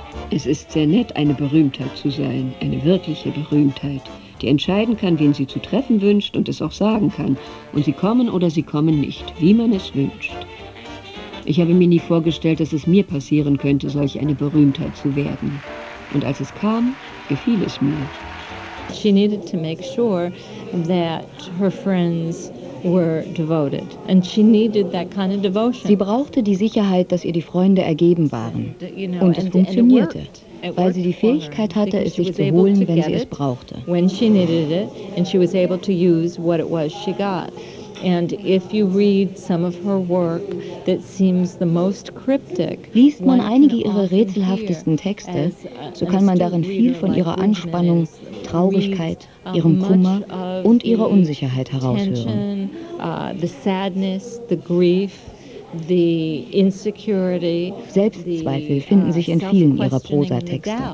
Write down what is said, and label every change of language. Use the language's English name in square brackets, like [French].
[German] Es ist sehr nett, eine Berühmtheit zu sein, eine wirkliche Berühmtheit, die entscheiden kann, wen sie zu treffen wünscht und es auch sagen kann. Und sie kommen oder sie kommen nicht, wie man es wünscht. Ich habe mir nie vorgestellt, dass es mir passieren könnte, solch eine Berühmtheit zu werden. Und als es kam, gefiel es mir. [English] She needed to make sure that her friends were devoted. And she needed that kind of devotion. [German] Sie brauchte die Sicherheit, dass ihr die Freunde ergeben waren. Und es funktionierte, weil sie die Fähigkeit hatte, es sich zu holen, wenn sie es brauchte. [English] When she needed it, and she was able to use what it was she got. And if you read some of her work that seems the most cryptic, [German] liest man einige ihrer rätselhaftesten Texte, so kann man darin viel von ihrer Anspannung, Traurigkeit, ihrem Kummer und ihrer Unsicherheit heraushören. [English] The sadness, the grief, the insecurity, [German] Selbstzweifel finden sich in vielen ihrer Prosatexte.